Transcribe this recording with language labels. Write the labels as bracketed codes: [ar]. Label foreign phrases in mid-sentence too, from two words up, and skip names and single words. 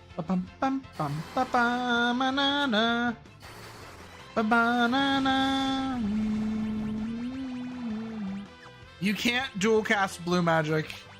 [en] bum bum bum ba ba banana ba banana. You can't dual cast blue magic.